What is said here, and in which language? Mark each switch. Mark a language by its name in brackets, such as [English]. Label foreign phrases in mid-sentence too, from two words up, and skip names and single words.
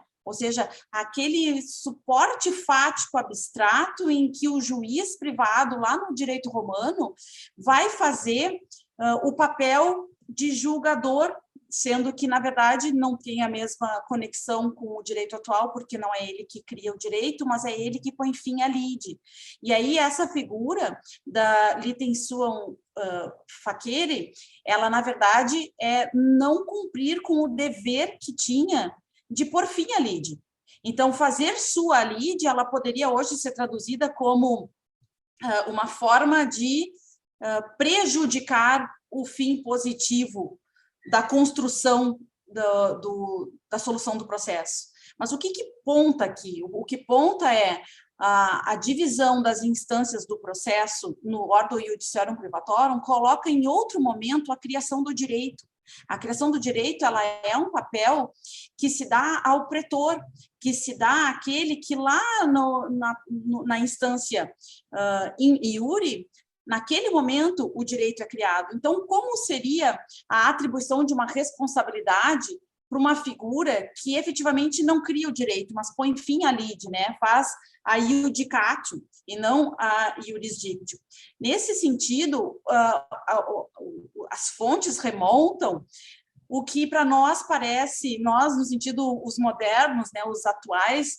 [Portuguese] Ou seja, aquele suporte fático abstrato em que o juiz privado, lá no direito romano, vai fazer o papel de julgador, sendo que, na verdade, não tem a mesma conexão com o direito atual, porque não é ele que cria o direito, mas é ele que põe fim à lide. E aí, essa figura da [Latin] litem suam facere, [Portuguese] ela, na verdade, é não cumprir com o dever que tinha de pôr fim à lide. Então, fazer sua lide, ela poderia hoje ser traduzida como uma forma de prejudicar o fim positivo da construção da solução do processo. Mas o que ponta aqui? O que ponta é a divisão das instâncias do processo no [Latin] ordo iudiciorum privatorum [Portuguese] coloca em outro momento a criação do direito. A criação do direito, ela é um papel que se dá ao pretor, que se dá àquele que lá na instância [Latin] in iure, [Portuguese] naquele momento, o direito é criado. Então, como seria a atribuição de uma responsabilidade para uma figura que efetivamente não cria o direito, mas põe fim à lide, né? Faz a iudicatio e não a iurisdictio. Nesse sentido, as fontes remontam o que para nós parece, nós no sentido, os modernos, né,